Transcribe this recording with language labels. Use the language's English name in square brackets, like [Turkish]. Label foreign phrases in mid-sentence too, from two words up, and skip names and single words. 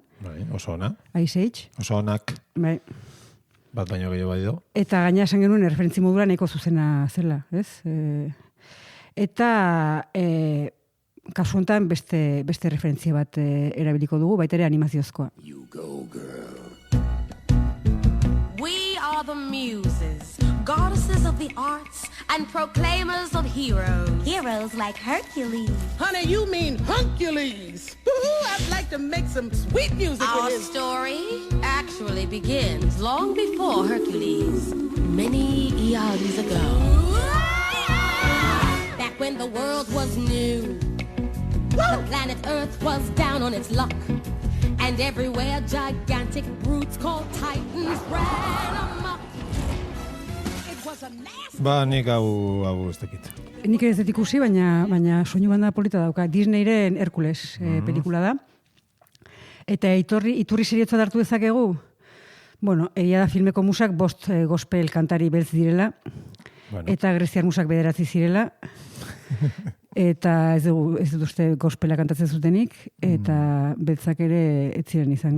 [Basque] Bai, oso ona. Ice Age. Oso onak. Bai. Bat baino gehiago bai do. Eta gaina esan genuen referentzia moduan nahiko zuzena zela, ez? Eta kasu honetan beste referentzia bat erabiliko dugu, baita ere animaziozkoa. [English] You go, girl. We are the muses, goddesses of the arts and proclaimers of heroes. Heroes like Hercules. Honey, you mean Huncules. I'd like to make some sweet music with Our his... story actually begins long before Hercules, many eons ago. Back when the world was new, the planet Earth was down on its luck. And everywhere gigantic brutes called titans ran amok. It was a nasty... [Basque] Nik hau ez dakit. Nik ez dut ikusi, baina soinu banda polita dauka. Disneyren Herkules pelikula da. Eta iturri seriotza hartu dezakegu? Bueno, egia da filmeko musak 5 gospel kantari beltz direla, eta greziar musak 9 zirela, eta ez dut uste gospela kantatzen zutenik, eta beltzak ere ez ziren izango.